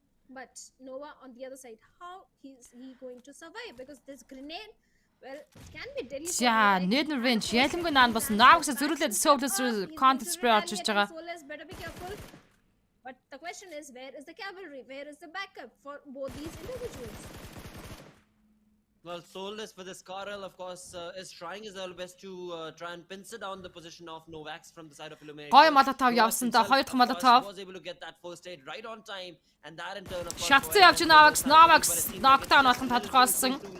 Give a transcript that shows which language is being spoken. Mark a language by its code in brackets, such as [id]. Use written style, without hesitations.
[en] But Nova on the other side, how is he going to survive? Because this grenade, well, it can be deadly. [mn] За, Ned Revenge ялангуяа наа бас Novakс зөрүүлээд Soulless counter spray орж ирж байгаа. [en] Soulless better be careful. But the question is, where is the cavalry? Where is the backup for both these individuals? Well, Soulless for the Scarrel, of course, is trying his level best to try and pincer down the position of Novax from the side of Illuminate. [mn] Гоё Molotov явсан да. Хоёр дахь Molotov. [en] Was able to get that first aid right on time, and that in turn of course. [mn] Шатсан явж Novakс knockdown болох нь тодорхой болсон.